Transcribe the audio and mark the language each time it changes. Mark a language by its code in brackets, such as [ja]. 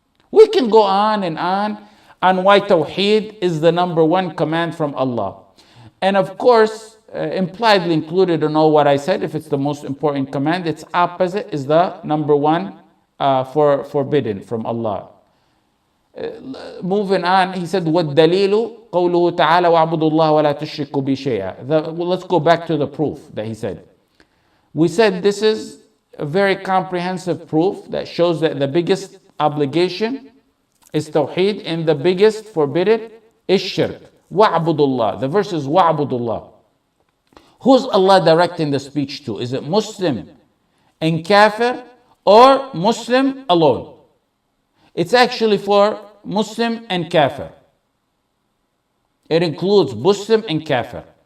[en] We can go on and on why Tawheed is the number one command from Allah. And of course, impliedly included in all what I said, if it's the most important command, its opposite is the number one forbidden from Allah. Moving on, he said, [ar] وَالدَّلِيلُ قَوْلُهُ تَعَالَى وَاعْبُدُوا اللَّهَ وَلَا تُشْرِكُوا بِهِ شَيْئًا. [en] Let's go back to the proof that he said. We said this is a very comprehensive proof that shows that the biggest obligation is Tawheed and the biggest forbidden is shirk. [ar] وَاعْبُدُوا اللَّهِ. [en] The verse is [ar] وَاعْبُدُوا اللَّهِ. [en] Who's Allah directing the speech to? Is it Muslim and Kafir or Muslim alone? It's actually for Muslim and Kafir. It includes Muslim and Kafir.